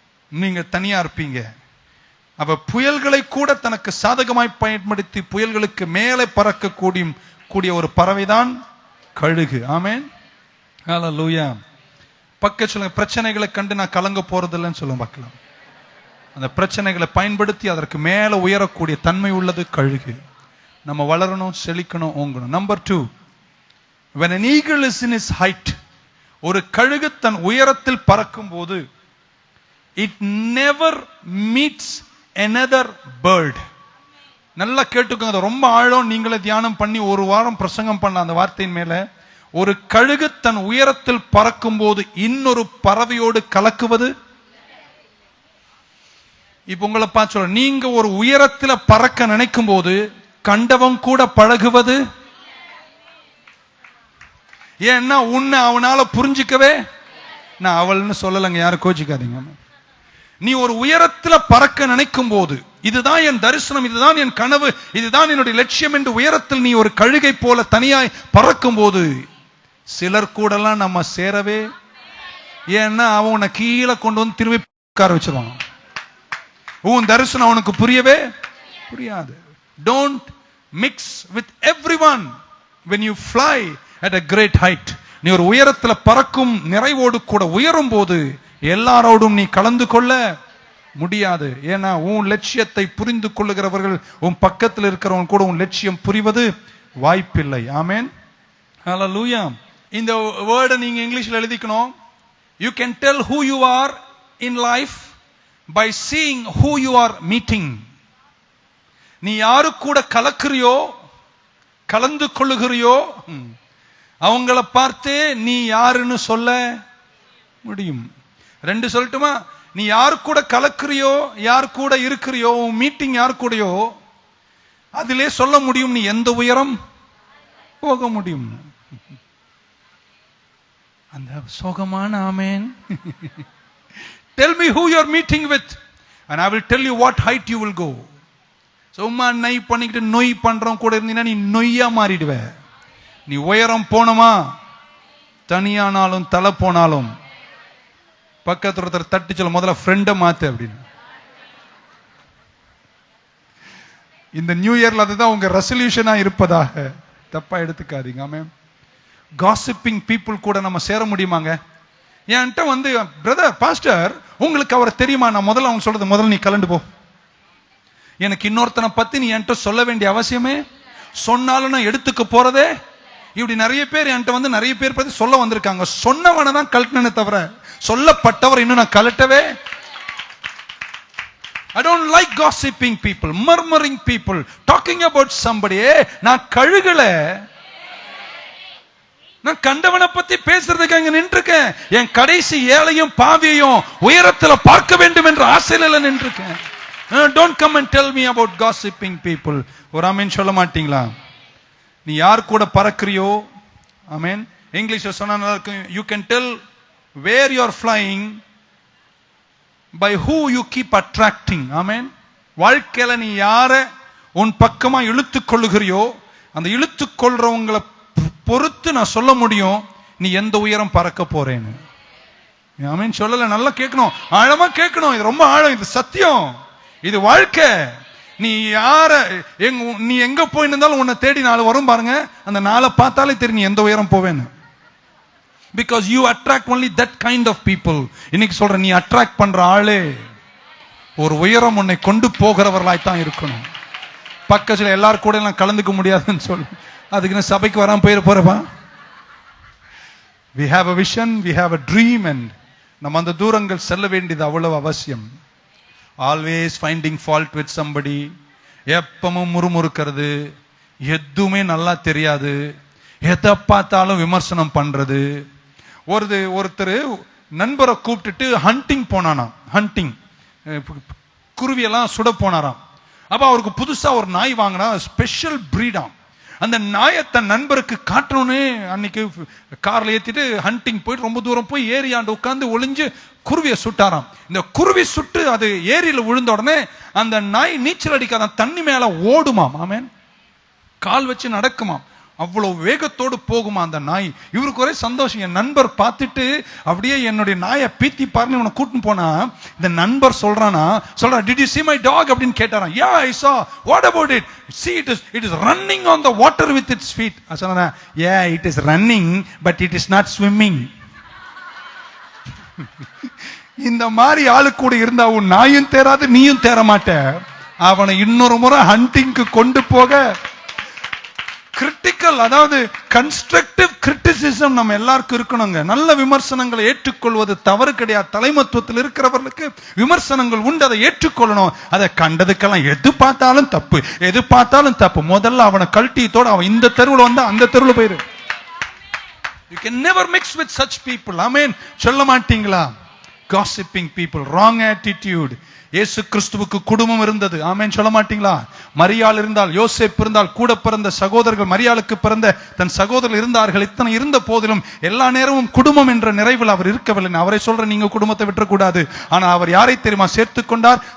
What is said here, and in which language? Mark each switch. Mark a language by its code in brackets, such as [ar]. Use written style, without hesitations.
[ta] நீங்க தனியா இருப்பீங்க. அப்ப புயல்களை கூட தனக்கு சாதகமாய் பயன்படுத்தி புயல்களுக்கு மேலே பறக்க கூடிய ஒரு பறவைதான் கழுகு. ஆமென். ஹல்லேலூயா. பக்க சொல்லுங்க, பிரச்சனைகளை கண்டு நான் கலங்க போறதில்லைன்னு சொல்லுங்க பார்க்கலாம். அந்த பிரச்சனைகளை பயன்படுத்தி அதற்கு மேல உயரக்கூடிய தன்மை உள்ளது கழுகு. நம்ம வளரணும், செழிக்கணும், ஓங்கணும். Number 2, [en] when an eagle is in his height, [ta] ஒரு கழுகு தன் உயரத்தில் பறக்கும் போது [en] it never meets another bird. [ta] நல்லா கேட்டுக்கோங்க, ரொம்ப ஆழம். நீங்களே தியானம் பண்ணி ஒரு வாரம் பிரசங்கம் பண்ண அந்த வார்த்தையின் மேல. ஒரு கழுகு தன் உயரத்தில் பறக்கும் போது இன்னொரு பறவையோடு கலக்குவது. இப்ப உங்களை பார்த்து சொல்ற, நீங்க ஒரு உயரத்துல பறக்க நினைக்கும் போது கண்டவன் கூட பழகுவது. ஏன்னா உன்னை அவனால புரிஞ்சிக்கவே. நான் அவள்னு சொல்லலைங்க, யாரும் கோச்சிக்காதீங்க. நீ ஒரு உயரத்துல பறக்க நினைக்கும் போது, இதுதான் என் தரிசனம், இதுதான் என் கனவு, இதுதான் என்னுடைய லட்சியம் என்று உயரத்தில் நீ ஒரு கழுகை போல தனியாய் பறக்கும் போது சிலர் கூடலாம் நம்ம சேரவே. ஏன்னா அவன் உன்னை கீழே கொண்டு வந்து திரும்பி உட்கார வச்சிருவாங்க. உன் தரிசனம் அவனுக்கு புரியவே புரியாது. [en] Don't mix with everyone when you fly at a great height. [ta] நீ ஒரு உயரத்துல பறக்கும் நிறைவோடு கூட உயரும் போது எல்லாரோடும் நீ கலந்து கொள்ள முடியாது. ஏன்னா உன் லட்சியத்தை புரிந்து கொள்ளுகிறவர்கள் உன் பக்கத்தில் இருக்கிறவங்க கூட உன் லட்சியம் புரிவது வாய்ப்பில்லை. ஆமென், ஹalleluya. இந்த வேர்டை நீங்க இங்கிலீஷ்ல எழுதிக்கணும். [en] You can tell who you are in life by seeing who you are meeting. [ta] நீ யாரு கூட கலக்குறியோ கலந்து கொள்ளுகிறியோ அவங்கள பார்த்தே நீ யாருன்னு சொல்ல முடியும். ரெண்டு சொல்லட்டுமா? நீ யாரு கூட கலக்குறியோ யார் கூட இருக்கிறியோ மீட்டிங் யார் கூடயோ அதிலே சொல்ல முடியும் நீ எந்த உயரம் போக முடியும். அந்த சோகமான ஆமென். [en] Tell me who you are meeting with and I will tell you what height you will go. [ta] சும்மா நை பண்ணிக்கிட்டு நொய் பண்றவன் கூட இருந்தீங்கன்னா நீ நொய்யா மாறிடுவ. நீ உயரம் போனமா தனியானாலும் தலை போனாலும் பக்கத்துல ஒருத்தர் தட்டி சொல்ல முதல்ல ஃப்ரெண்ட மாத்து அப்படின்னு. இந்த நியூ இயர்ல அதுதான் உங்க ரெசல்யூஷனா இருப்பதாக தப்பா எடுத்துக்காதீங்க. ஆமென். காசிப்பிங் பீப்புள் கூட நம்ம சேர முடியுமாங்க? என்கிட்ட வந்து பிரதர் பாஸ்டர் உங்களுக்கு அவரை தெரியுமா? நான் முதல்ல அவங்க சொல்றது முதல்ல நீ கலந்து போ. எனக்கு இன்னொருத்தனை பத்தி நீ என்கிட்ட சொல்ல வேண்டிய அவசியமே சொன்னாலும் நான் எடுத்துக்க போறதே. இப்படி நிறைய பேர் என்கிட்ட வந்து நிறைய பேர் பத்தி சொல்ல வந்திருக்காங்க. சொன்னவனை தான் கலட்டினே தவிர சொல்லப்பட்டவர் இன்னும் நான் கலட்டவே. [en] I don't like gossiping people, murmuring people, talking about somebody. [ta] நான் கழுகல, நான் கண்டவனை பத்தி பேசுறதுக்கு அங்க நின்றுக்கேன். என் கடைசி ஏழையும் பாவியையும் உயரத்துல பார்க்க வேண்டும் என்ற ஆசையில நின்றுக்கேன். [en] Don't come and tell me about gossiping people. [ta] ஒரு ஆமென் சொல்ல மாட்டீங்களா? நீ யார் கூட பறக்கறியோ ஆமென். இங்கிலீஷ்ல சொன்னா நல்லா இருக்கும். [en] You can tell where you are flying by who you keep attracting. [ta] ஆமென். வாழ்க்கையில நீ யார உன் பக்கமா இழுத்துக் கொள்ளுகிறியோ அந்த இழுத்துக் கொள்றவங்களை பொறுத்து நான் சொல்ல முடியும் நீ எந்த உயரம் பறக்க போறேன்னு. ஆமென் சொல்லல. நல்லா கேட்கணும், ஆழமா கேட்கணும். இது ரொம்ப ஆழம், இது சத்தியம், இது வாழ்க்கை. நீ யார நீ எங்க போயிருந்தாலும் உன்னை தேடி நாள் வரும் பாருங்க. அந்த நாளை பார்த்தாலே தெரியும் நீ எந்த உயரம் போவேன்னு. [en] Because you attract only that kind of people. [ta] இன்னைக்கு சொல்ற நீ அட்ராக்ட் பண்ற ஆளே ஒரு உயரம் உன்னை கொண்டு போகிறவர்களாய் தான் இருக்கணும். பக்கத்துல எல்லாரும் கூட எல்லாம் கலந்துக்க முடியாதுன்னு சொல்லு. அதுக்கு நான் சபைக்கு வராம போறப்பா. [en] We have a vision, we have a dream and [ta] நம்ம அந்த தூரங்கள் செல்ல வேண்டியது அவ்வளவு அவசியம். [en] Always finding fault with somebody, [ta] எப்பவும் முறுமுறுக்கிறது, எதுவுமே நல்லா தெரியாது, எதை பார்த்தாலும் விமர்சனம் பண்றது. ஒருத்தர் நண்பரை கூப்பிட்டுட்டு ஹண்டிங் போனானாம். ஹண்டிங் குருவியெல்லாம் சுட போனாராம். அப்ப அவருக்கு புதுசா ஒரு நாய் வாங்கினா, ஸ்பெஷல் பிரீடாம். அந்த நாயை தன் நண்பருக்கு காட்டணும்னு அன்னைக்கு கார்ல ஏத்திட்டு ஹண்டிங் போயிட்டு ரொம்ப தூரம் போய் ஏரியாண்டு உட்கார்ந்து ஒளிஞ்சு குருவியை சுட்டாராம். இந்த குருவி சுட்டு அது ஏரியில விழுந்த உடனே அந்த நாய் நீச்சல் அடிக்காத தண்ணி மேல ஓடுமாம். ஆமென். கால் வச்சு நடக்குமாம். அவ்வளவு வேகத்தோடு போகுமா அந்த நாய். இவருக்கு ஒரே சந்தோஷம். என் நண்பர் பார்த்துட்டு அப்படியே என்னுடைய நாயை பீத்தி பாருன்னு இவனை கூட்டின்னு போனா இந்த நண்பர் சொல்றானா [en] did you see my dog [ta] அப்படின்னு கேட்டாராம். [en] Yeah, I saw. What about it? See, it is running on the water with its feet. [ta] சொன்னா [en] yeah, it is running but it is not swimming. [ta] இந்த மாதிரி ஆளு கூட இருந்தா உன் நாயும் தேராது, நீயும் தேர மாட்ட. அவனை இன்னொரு முறை ஹண்டிங்க்கு கொண்டு போக கிரிட்டிக்கல், அதாவது கன்ஸ்ட்ரக்டிவ் கிரிட்டிசிசம் நம்ம எல்லாருக்கும் இருக்கணுங்க. நல்ல விமர்சனங்களை ஏற்றுக்கொள்வது தவறு கிடையாது. தலைமத்துவத்தில் இருக்கிறவர்களுக்கு விமர்சனங்கள் உண்டு, அதை ஏற்றுக்கொள்ளணும். அதை கண்டதுக்கெல்லாம் எது பார்த்தாலும் தப்பு, எது பார்த்தாலும் தப்பு. முதல்ல அவனை கல்ட்டியத்தோட அவன் இந்த தெருவில் வந்தா அந்த தெருவில் போயிரு. [en] You can never mix with such people. Amen. [ta] சொல்ல மாட்டீங்களா? [en] Gossiping people, wrong attitude. [ta] இயேசு கிறிஸ்துவுக்கு குடும்பம் இருந்தது. ஆமென் சொல்ல மாட்டீங்களா? மரியாள் இருந்தால், யோசேப் இருந்தால், கூட பிறந்த சகோதரர்கள், மரியாளுக்கு பிறந்த தன் சகோதரர்கள் இருந்தார்கள். இத்தனை இருந்த போதிலும் எல்லா நேரமும் குடும்பம் என்ற நிறைவில் அவர் இருக்கவில்லை. அவரை சொல்ற நீங்க குடும்பத்தை விட்டுறக்கூடாது. ஆனா அவர் யாரை தெரியுமா சேர்த்துக் கொண்டார்?